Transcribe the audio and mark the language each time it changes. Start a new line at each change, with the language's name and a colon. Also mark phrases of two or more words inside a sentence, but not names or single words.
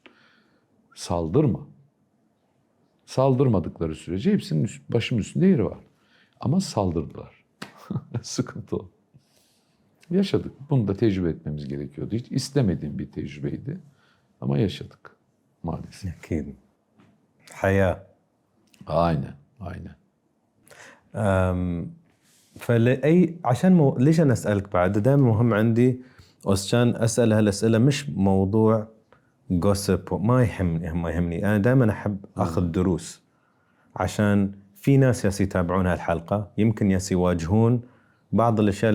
Turkish: Saldırma. Saldırmadıkları sürece hepsinin başımın üstünde yeri var. Ama saldırdılar. Sıkıntı o. Yaşadık. Bunu da tecrübe etmemiz gerekiyordu. Hiç istemediğim bir tecrübeydi. Ama yaşadık maalesef.
Arabic: أكيد حياة.
Turkish: Aynen, aynen.
Arabic: عشان ليش انا اسالك بعد دائما مهم عندي عشان اسال هالاسئله مش موضوع جوسب ما يهمني انا دائما احب اخذ دروس عشان في ناس يتابعون هالحلقه يمكن يواجهون بعض الاشياء